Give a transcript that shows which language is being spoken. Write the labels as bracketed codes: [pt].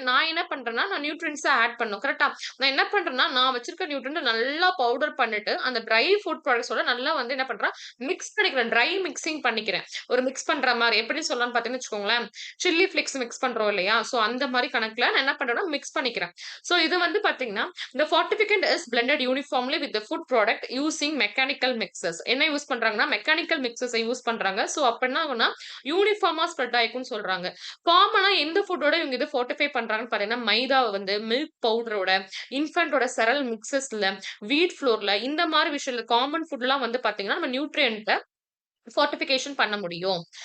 [ta] நான் என்ன பண்றேன்னா, நான் நியூட்ரியன்ட்ஸ ஆட் பண்ணணும். கரெக்ட்டா? நான் என்ன பண்றேன்னா, நான் வச்சிருக்க நியூட்ரியன்ட்ட நல்லா பவுடர் பண்ணிட்டு, அந்த ட்ரை ஃபுட் ப்ராடக்ட்ஸோட நல்லா வந்து என்ன பண்றேன், மிக்ஸ் பண்ணிக்கிறேன். ட்ரை மிக்ஸிங் பண்ணிக்கிறேன். ஒரு மிக்ஸ் பண்ற மாரி. எப்படி சொல்லலாம்னு பார்த்தீங்கன்னு வச்சுக்கோங்களேன், சில்லி ஃபிளிக்ஸ் மிக்ஸ் பண்றோம் இல்லையா? ஸோ அந்த மாரி கணக்குல நான் என்ன பண்றேன்னா, மிக்ஸ் பண்ணிக்கிறேன். ஸோ இது வந்து பார்த்தீங்கன்னா, [en] the fortificant is blended uniformly with the food product using mechanical mixers. [ta] என்ன யூஸ் பண்றாங்கன்னா, மெக்கானிக்கல் மிக்ஸர்ஸ யூஸ் பண்றாங்க. ஸோ அப்ப என்ன ஆகும்னா, யூனிஃபார்மா ஸ்ப்ரெட் ஆயிக்கும்னு சொல்றாங்க. காமனா எந்த ஃபுட்டோட இவங்க இது ஃபோர்ட்டிஃபை பண்றாங்கன்னு பார்த்தீங்கன்னா, மைதாவ வந்து மில்க் பவுடரோட, இன்ஃபேன்ட்டோட செரல் மிக்ஸஸ்ல, வீட் ஃப்ளோர்ல இந்த மாரி விஷயத்துல காமன் ஃபுட்லாம் வந்து பார்த்தீங்கன்னா, நம்ம நியூட்ரியன்ட்ட ஃபோர்ட்டிஃபிகேஷன் பண்ண முடியும்.